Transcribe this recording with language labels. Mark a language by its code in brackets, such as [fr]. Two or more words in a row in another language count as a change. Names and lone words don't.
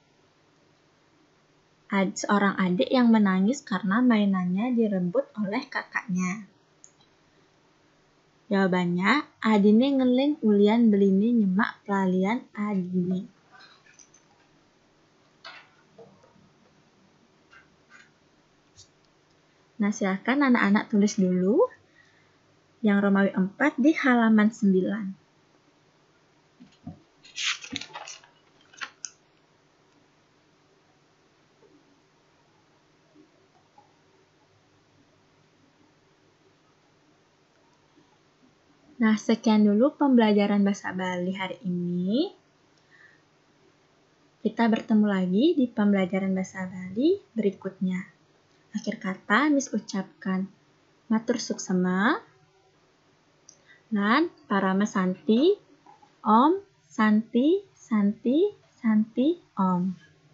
[id] seorang adik yang menangis karena mainannya direbut oleh kakaknya. Jawabannya, [ban] adine ngeling ulian beline nyemak pelalian adine. [id] Nah, silakan anak-anak tulis dulu yang Romawi 4 di halaman 9. Nah, sekian dulu pembelajaran bahasa Bali hari ini. Kita bertemu lagi di pembelajaran bahasa Bali berikutnya. Akhir kata, Miss ucapkan [ban] matur suksema lan parama santi, om, [id] santi, santi, santi, om.